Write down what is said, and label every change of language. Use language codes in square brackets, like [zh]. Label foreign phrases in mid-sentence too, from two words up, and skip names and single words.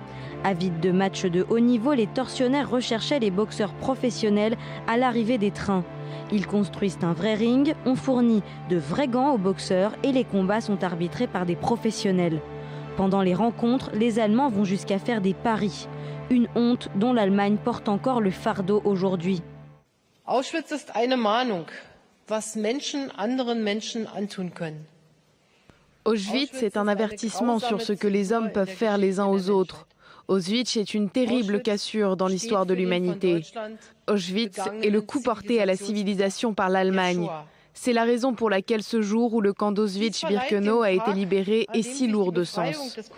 [fr] Avides de matchs de haut niveau, les tortionnaires recherchaient les boxeurs professionnels à l'arrivée des trains. Ils construisent un vrai ring, ont fourni de vrais gants aux boxeurs et les combats sont arbitrés par des professionnels. Pendant les rencontres, les Allemands vont jusqu'à faire des paris. Une honte dont l'Allemagne porte encore le fardeau aujourd'hui. [de] Auschwitz ist eine Mahnung, was Menschen anderen Menschen antun können. [fr] Auschwitz est un avertissement sur ce que les hommes peuvent faire les uns aux autres. Auschwitz est une terrible cassure dans l'histoire de l'humanité. Auschwitz est le coup porté à la civilisation par l'Allemagne. C'est la raison pour laquelle ce jour où le camp d'Auschwitz-Birkenau a été libéré est si lourd de sens.